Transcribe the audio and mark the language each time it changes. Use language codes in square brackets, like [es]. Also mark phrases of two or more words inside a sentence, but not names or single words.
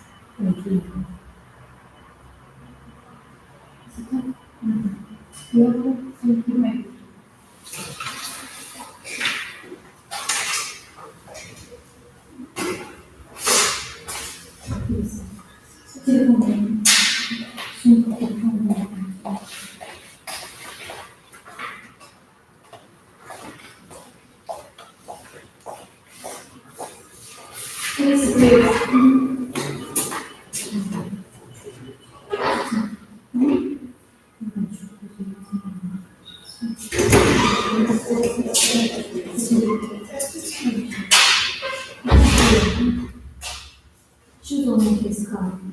[en] Thank you. Is it okay? You okay? Thank you, ma'am. Please. [ru] Телефон. Сумка, телефон. [en] Please, please. Choose only this card.